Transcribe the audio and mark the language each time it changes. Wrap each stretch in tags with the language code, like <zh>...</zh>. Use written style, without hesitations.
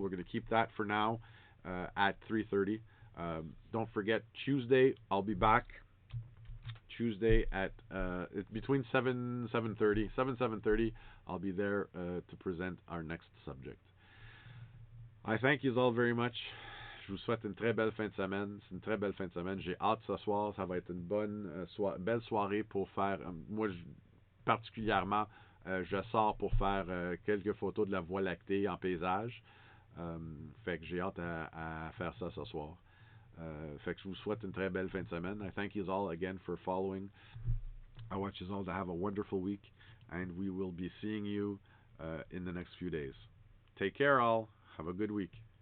<en>We're going to keep that for now at 3:30. Don't forget Tuesday. I'll be back Tuesday at between 7:30. I'll be there to present our next subject. I thank you all very much.</en> <fr>Je vous souhaite une très belle fin de semaine. C'est une très belle fin de semaine. J'ai hâte ce soir. Ça va être une belle soirée pour faire. Moi, particulièrement, je sors pour faire quelques photos de la Voie lactée en paysage. Fait que j'ai hâte à faire ça ce soir. Fait que je vous souhaite une très belle fin de semaine.</fr> <en>I thank you all again for following. I want you all to have a wonderful week, and we will be seeing you in the next few days. Take care, all. Have a good week.</en>